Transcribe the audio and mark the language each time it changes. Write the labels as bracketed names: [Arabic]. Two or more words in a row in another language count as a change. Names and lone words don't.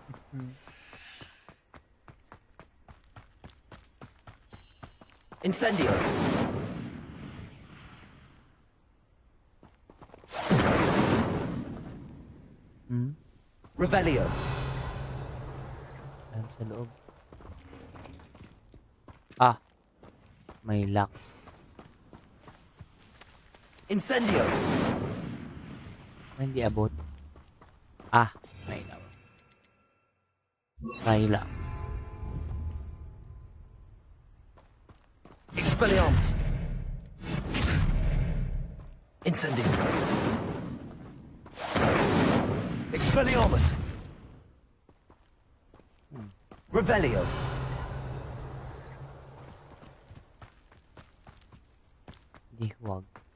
[Filipino] Incendio. Revelio. Alam sa loob. Ah. May lock. Incendio. Hindi abot. Ah. May naman. Try lang. Expelliarmus. Incendio. Expelliarmus. Revelio. Hindi, huwag.